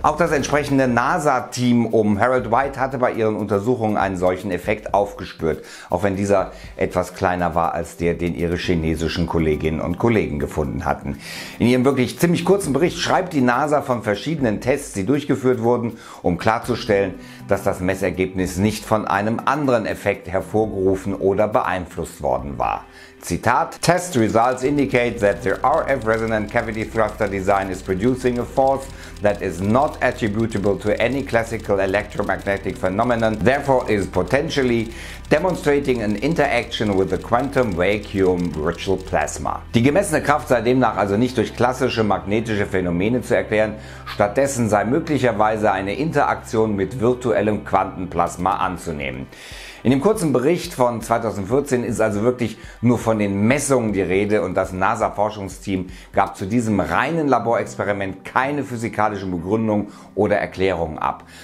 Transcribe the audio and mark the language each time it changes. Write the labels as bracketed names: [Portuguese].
[German] Auch das entsprechende NASA-Team um Harold White hatte bei ihren Untersuchungen einen solchen Effekt aufgespürt, auch wenn dieser etwas kleiner war als der, den ihre chinesischen Kolleginnen und Kollegen gefunden hatten. In ihrem wirklich ziemlich kurzen Bericht schreibt die NASA von verschiedenen Tests, die durchgeführt wurden, um klarzustellen, dass das Messergebnis nicht von einem anderen Effekt hervorgerufen oder beeinflusst worden war. Zitat: [English] Test results indicate that the RF resonant cavity thruster design is producing a force that is not attributable to any classical electromagnetic phenomenon, therefore is potentially demonstrating an interaction with the quantum vacuum virtual plasma. [German] Die gemessene Kraft sei demnach also nicht durch klassische magnetische Phänomene zu erklären, stattdessen sei möglicherweise eine Interaktion mit virtuellem Quantenplasma anzunehmen. In dem kurzen Bericht von 2014 ist also wirklich nur von den Messungen die Rede und das NASA-Forschungsteam gab zu diesem reinen Laborexperiment keine physikalische Begründung oder Erklärung ab.